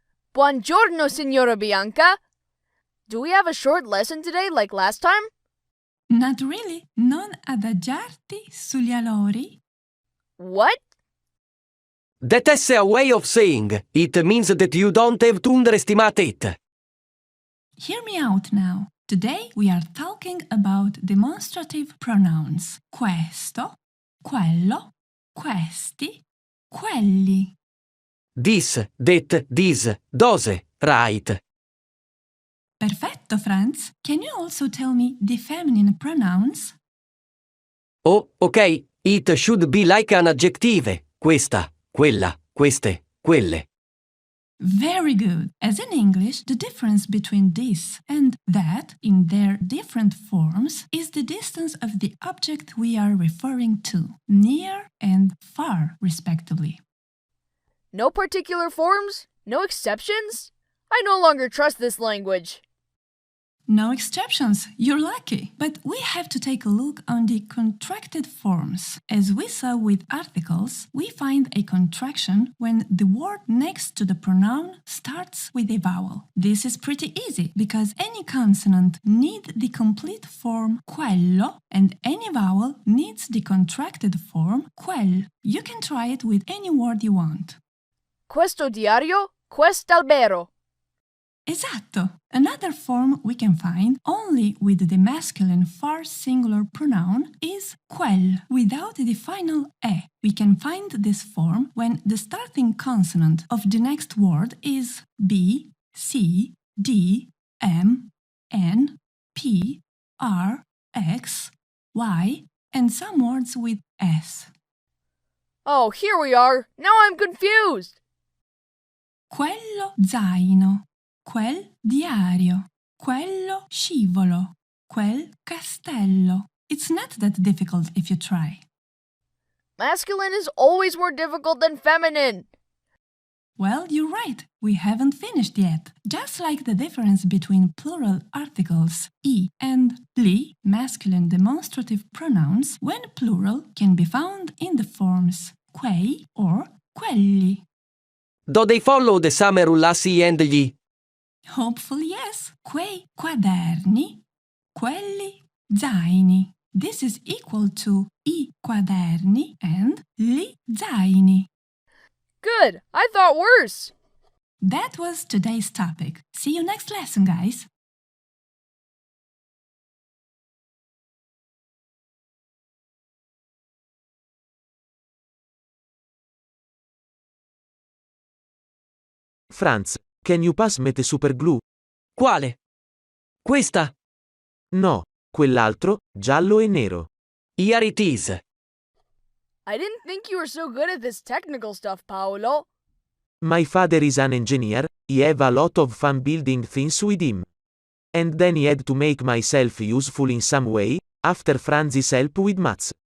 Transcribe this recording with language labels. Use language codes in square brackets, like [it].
[it] Buongiorno, Signora Bianca. [en] Do we have a short lesson today like last time? Not really, [it] non adagiarti sugli allori. [en] What? That's a way of saying it means that you don't have to underestimate it. Hear me out now. Today we are talking about demonstrative pronouns. [it] Questo, quello, questi, quelli. [en] This, that, this, those, right. [it] Perfetto, Franz. [en] Can you also tell me the feminine pronouns? Oh, ok, it should be like an adjective. [it] Questa, quella, queste, quelle. [en] Very good. As in English, the difference between this and that in their different forms is the distance of the object we are referring to, near and far, respectively. No particular forms? No exceptions? I no longer trust this language. No exceptions, you're lucky. But we have to take a look on the contracted forms. As we saw with articles, we find a contraction when the word next to the pronoun starts with a vowel. This is pretty easy because any consonant needs the complete form quello and any vowel needs the contracted form quel. You can try it with any word you want. [it] Questo diario, quest'albero. Esatto! [en] Another form we can find only with the masculine first singular pronoun is quel, without the final e. We can find this form when the starting consonant of the next word is B, C, D, M, N, P, R, X, Y, and some words with S. Oh, here we are. Now I'm confused. [it] Quello zaino. Quel diario, quello scivolo, quel castello. [en] It's not that difficult if you try. Masculine is always more difficult than feminine. Well, you're right. We haven't finished yet. Just like the difference between plural articles I and li, masculine demonstrative pronouns, when plural can be found in the forms quei or quelli. Do they follow the summer ulassi and gli? Hopefully yes. [it] Quei quaderni, quelli zaini. [en] This is equal to [it] I quaderni [en] and [it] li zaini. [en] Good. I thought worse. That was today's topic. See you next lesson, guys. Franz, can you pass me the super glue? [it] Quale? Questa? No, quell'altro, giallo e nero. [en] Here it is. I didn't think you were so good at this technical stuff, Paolo. My father is an engineer, he have a lot of fun building things with him. And then he had to make myself useful in some way, after Franz's help with maths.